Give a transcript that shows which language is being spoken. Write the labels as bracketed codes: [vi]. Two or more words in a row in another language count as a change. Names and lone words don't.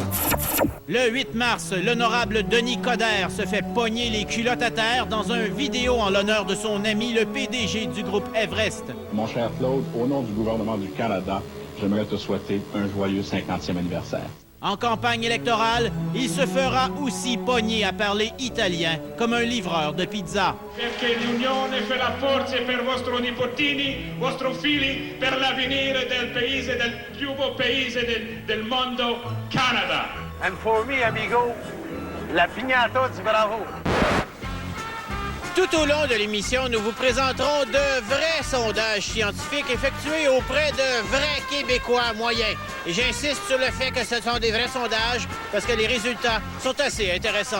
[fr] Le 8 mars, l'honorable Denis Coderre se fait pogner les culottes à terre dans un vidéo en l'honneur de son ami, le PDG du groupe Everest. Mon cher Claude, au nom du gouvernement du Canada, j'aimerais te souhaiter un joyeux 50e anniversaire. En campagne électorale, il se fera aussi pogner à parler italien comme un livreur de pizza. [it] Perché l'unione fa la forza per vostri nipotini, vostri figli, per l'avvenire del paese, del più beau paese del mondo, Canada. [en] And for me, amigo, [fr] la piñata du bravo. Tout au long de l'émission, nous vous présenterons de vrais sondages scientifiques effectués auprès de vrais Québécois moyens. Et j'insiste sur le fait que ce sont des vrais sondages parce que les résultats sont assez intéressants.